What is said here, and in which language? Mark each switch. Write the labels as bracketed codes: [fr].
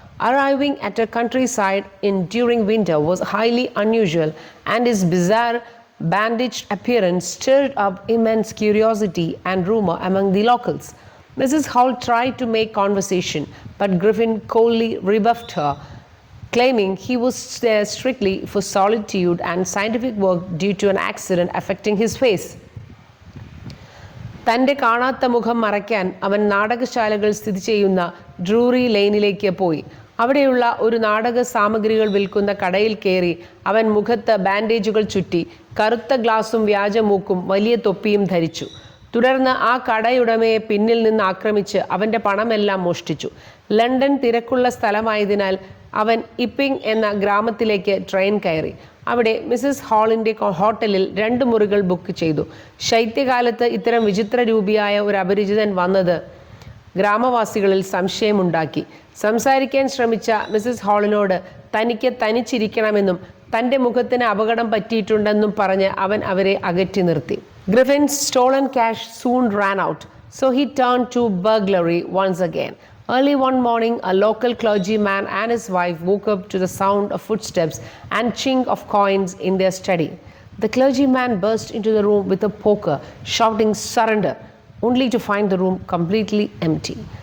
[en] Arriving at a countryside inn during winter was highly unusual, and his bizarre bandaged appearance stirred up immense curiosity and rumor among the locals. Mrs. Hall tried to make conversation, but Griffin coldly rebuffed her, claiming he was there strictly for solitude and scientific work due to an accident affecting his face. [ml] തൻ്റെ കാണാത്ത മുഖം മറയ്ക്കാൻ അവൻ നാടകശാലകൾ സ്ഥിതി ചെയ്യുന്ന ഡ്രൂറി ലെയ്നിലേക്ക് പോയി. അവിടെയുള്ള ഒരു നാടക സാമഗ്രികൾ വിൽക്കുന്ന കടയിൽ കയറി അവൻ മുഖത്ത് ബാൻഡേജുകൾ ചുറ്റി, കറുത്ത ഗ്ലാസും വ്യാജമൂക്കും വലിയ തൊപ്പിയും ധരിച്ചു. തുടർന്ന് ആ കടയുടമയെ പിന്നിൽ നിന്ന് ആക്രമിച്ച് അവൻ്റെ പണമെല്ലാം മോഷ്ടിച്ചു. ലണ്ടൻ തിരക്കുള്ള സ്ഥലമായതിനാൽ അവൻ ഇപ്പിംഗ് എന്ന ഗ്രാമത്തിലേക്ക് ട്രെയിൻ കയറി. അവിടെ മിസ്സിസ് ഹാളിൻ്റെ ഹോട്ടലിൽ 2 മുറികൾ ബുക്ക് ചെയ്തു. ശൈത്യകാലത്ത് ഇത്തരം വിചിത്ര രൂപിയായ ഒരു അപരിചിതൻ വന്നത് ഗ്രാമവാസികളിൽ സംശയമുണ്ടാക്കി. സംസാരിക്കാൻ ശ്രമിച്ച മിസ്സിസ് ഹാളിനോട് തനിക്ക് തനിച്ചിരിക്കണമെന്നും തൻ്റെ മുഖത്തിന് അപകടം പറ്റിയിട്ടുണ്ടെന്നും പറഞ്ഞ് അവൻ അവരെ അകറ്റി നിർത്തി. [en] Griffin's stolen cash soon ran out, so he turned to burglary once again. Early one morning, a local clergyman and his wife woke up to the sound of footsteps and chink of coins in their study. The clergyman burst into the room with a poker, shouting surrender, only to find the room completely empty.